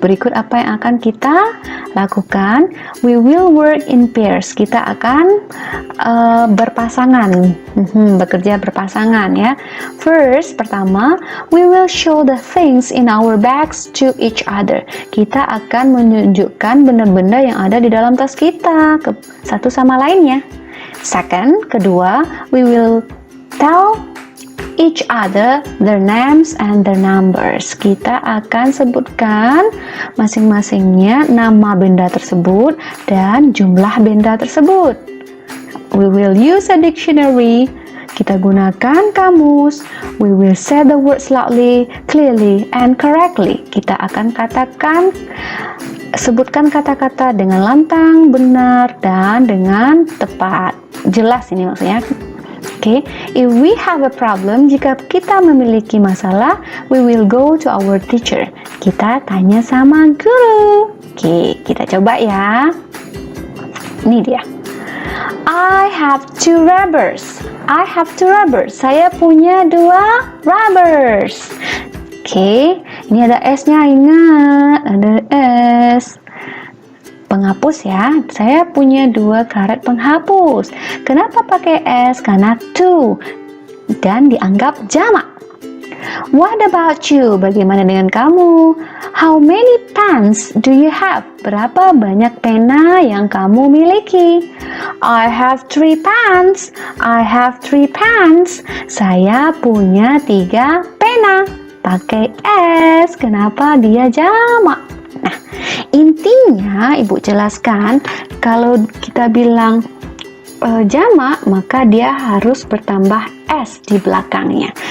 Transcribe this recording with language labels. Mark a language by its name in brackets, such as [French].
[Indonesian] Berikut apa yang akan kita lakukan. [English] We will work in pairs. [Indonesian] Kita akan berpasangan, bekerja berpasangan ya. [English] First, [Indonesian] pertama, [English] we will show the things in our bags to each other. [Indonesian] Kita akan menunjukkan benda-benda yang ada di dalam tas kita ke satu sama lainnya. [English] Second, [Indonesian] kedua, [English] we will tell each other their names and their numbers. [Indonesian] Kita akan sebutkan masing-masingnya nama benda tersebut dan jumlah benda tersebut. [English] We will use a dictionary. [Indonesian] Kita gunakan kamus. [English] We will say the words loudly, clearly, and correctly. [Indonesian] Kita akan katakan Sebutkan kata-kata dengan lantang, benar, dan dengan tepat. Jelas ini maksudnya. [English] Oke, if we have a problem, [Indonesian] jika kita memiliki masalah, [English] we will go to our teacher. [Indonesian] Kita tanya sama guru. Oke, kita coba ya. Ini dia. [English] I have two rubbers. I have two rubbers. [Indonesian] Saya punya 2 rubbers. Oke, ini ada S-nya, ingat, ada S. Penghapus ya, saya punya 2 karet penghapus. Kenapa pakai S? Karena two dan dianggap jamak. [English] What about you? [Indonesian] Bagaimana dengan kamu? [English] How many pens do you have? [Indonesian] Berapa banyak pena yang kamu miliki? [English] I have 3 pens. I have 3 pens. [Indonesian] Saya punya 3 pena. Pakai S. Kenapa dia jamak? Nah, intinya Ibu jelaskan kalau kita bilang jamak, maka dia harus bertambah S di belakangnya.